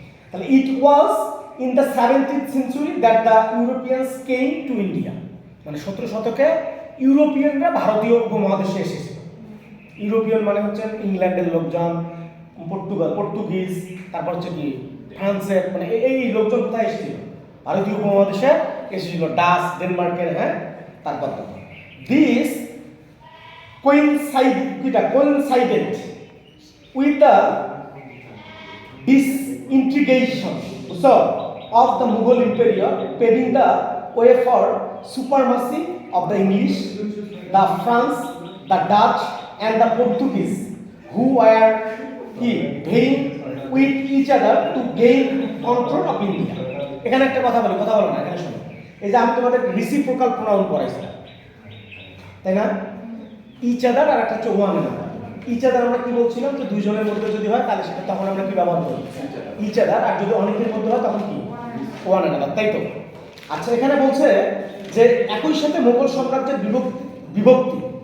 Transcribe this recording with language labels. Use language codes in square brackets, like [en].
[en] তাহলে it was in the 17th century that the Europeans came to India, [bn] মানে 17 শতকে ইউরোপিয়ানরা ভারতীয় উপমহাদেশে এসেছিল। ইউরোপিয়ান মানে হচ্ছে ইংল্যান্ডের লোকজন, পর্তুগিজ, তারপর হচ্ছে কি ফ্রান্সের, মানে এই লোকজন কোথায় এসেছিল? ভারতীয় উপমহাদেশে এসেছিল, ডাচ, ডেনমার্কের, হ্যাঁ। [en] তারপর this coincided with the disintegration of the Mughal Empire, paving the way for supremacy of the English, the France, the Dutch, and the Portuguese, who were vying with each other to gain control of India. [bn] এখানে একটা কথা বলো না, এখানে শোনো। এই যে আমি তোমাদের রিসিপ্রোকাল প্রোনাউন পড়াইছিলাম, তাই না? ইচ আদার আর একটা হচ্ছে ওয়ান আনাদার। ইচ আদার আমরা কি বলছিলাম, যে দুইজনের মধ্যে যদি হয় তাহলে সেটা তখন আমরা কি ব্যবহার করি? Each other. আর যদি অনেকের মধ্যে হয় তখন কি? ওয়ান আনাদার, তাই তো? আচ্ছা, এখানে বলছে যে একই সাথে মোগল সাম্রাজ্যের বিভক্তি।